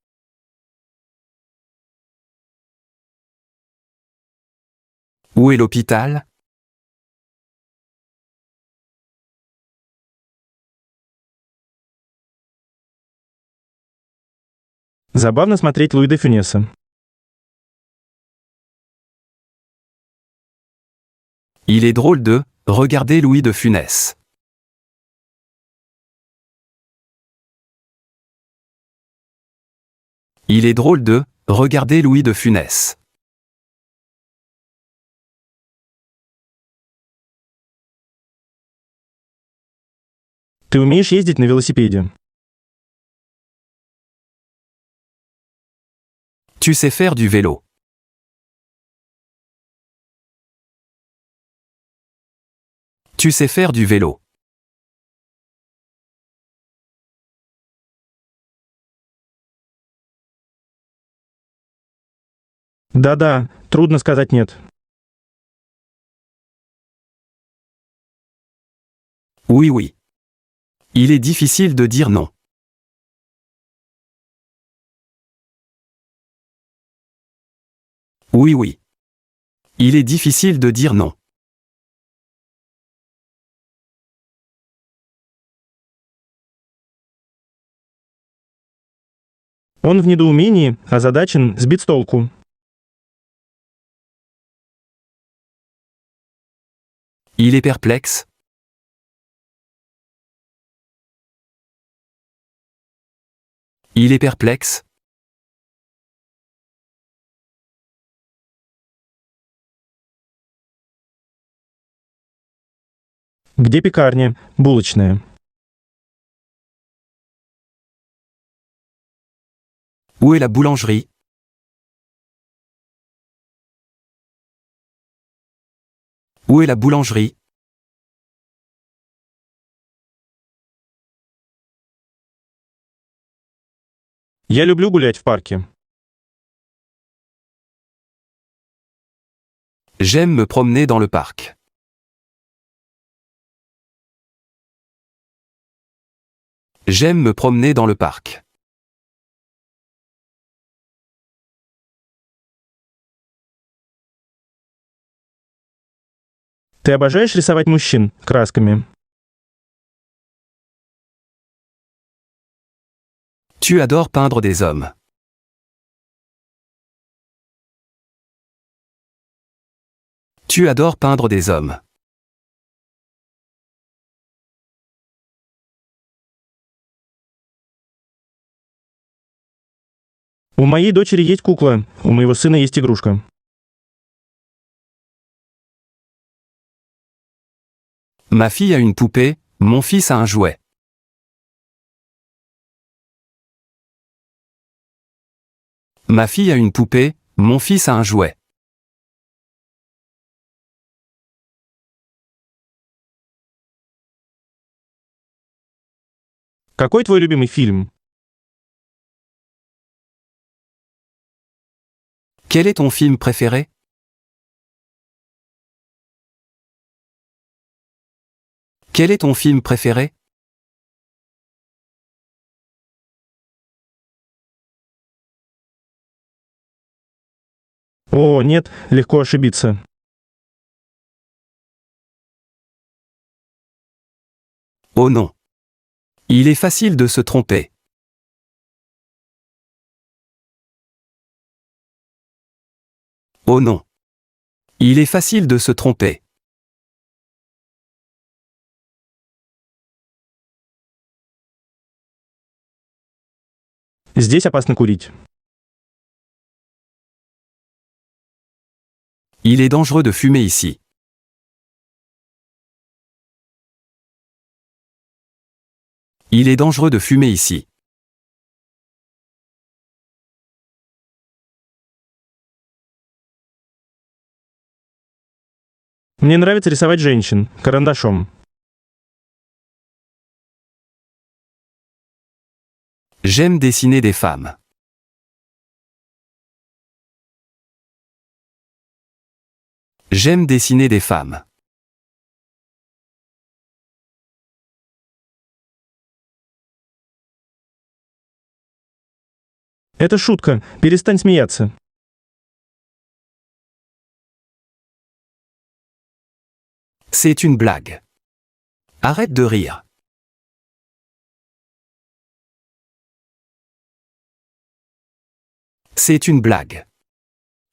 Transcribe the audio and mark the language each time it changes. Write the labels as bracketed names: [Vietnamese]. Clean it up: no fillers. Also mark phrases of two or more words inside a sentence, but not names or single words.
[French] Où est l'hôpital? [Russian] Забавно смотреть Луи де Фюнеса. [French] Il est drôle de regarder Louis de Funès. Il est drôle de regarder Louis de Funès. [Russian] Ты умеешь ездить на велосипеде? [French] Tu sais faire du vélo. Tu sais faire du vélo. [Russian] Да-да, трудно сказать нет. [French] Oui, oui. Il est difficile de dire non. Oui, oui. Il est difficile de dire non. [Russian] Он в недоумении, озадачен, сбит с толку. [French] Il est perplexe. Il est perplexe. [Russian] Где пекарня? Булочная. [French] Où est la boulangerie? Où est la boulangerie? [Russian] Я люблю гулять в парке. [French] J'aime me promener dans le parc. J'aime me promener dans le parc. [Russian] Ты обожаешь рисовать мужчин красками? [French] Tu adores peindre des hommes. Tu adores peindre des hommes. [Russian] У моей дочери есть кукла, у моего сына есть игрушка. [French] Ma fille a une poupée, mon fils a un jouet. Ma fille a une poupée, mon fils a un jouet. [Russian] Какой твой любимый фильм? [French] Quel est ton film préféré? Quel est ton film préféré? [Russian] О, нет, легко ошибиться. [French] Oh non. Il est facile de se tromper. Oh non. Il est facile de se tromper. [Russian] Здесь опасно курить. [French] Il est dangereux de fumer ici. Il est dangereux de fumer ici. [Russian] Мне нравится рисовать женщин карандашом. [French] J'aime dessiner des femmes. J'aime dessiner des femmes. [Russian] Это шутка, перестань смеяться. [French] C'est une blague. Arrête de rire. C'est une blague.